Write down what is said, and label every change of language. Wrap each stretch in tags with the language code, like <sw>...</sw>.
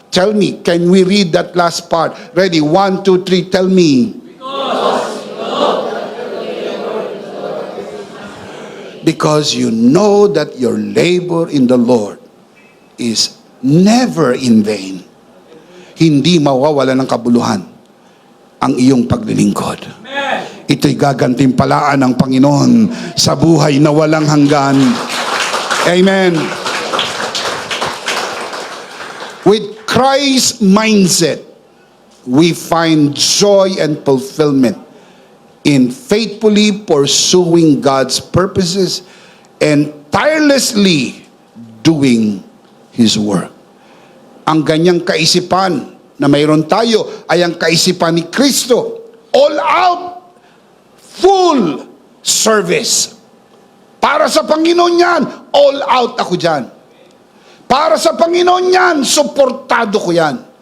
<en>Tell me, can we read that last part? Ready? 1, 2, 3, tell me. Because you know that your labor in the Lord is never in vain.</en> <tl>Hindi mawawala ng kabuluhan ang iyong paglilingkod. Ito'y gagantimpalaan ng Panginoon sa buhay na walang hanggan. Amen. With</tl> <en>Christ mindset, we find joy and fulfillment in faithfully pursuing God's purposes and tirelessly doing His work.</en> <tl>Ang ganyang kaisipan na mayroon tayo ay ang kaisipan ni Kristo.</tl> <en>All out, full service.</en> <tl>Para sa Panginoon yan,</tl> <en>all out</en> <tl>ako dyan. Para sa Panginoon yan, suportado ko yan.</tl>